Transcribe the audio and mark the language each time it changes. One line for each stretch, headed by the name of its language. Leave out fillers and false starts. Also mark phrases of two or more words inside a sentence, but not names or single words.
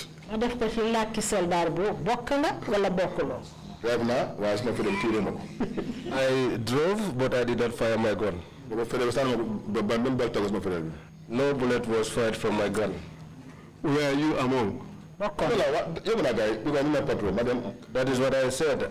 Wolof: ma def ko ci làkki soldaar bu bokk nga wala bokkuloo.
English: I drove, but I did not fire my gun. No bullet was fired from my gun. Were you among? That is what I said.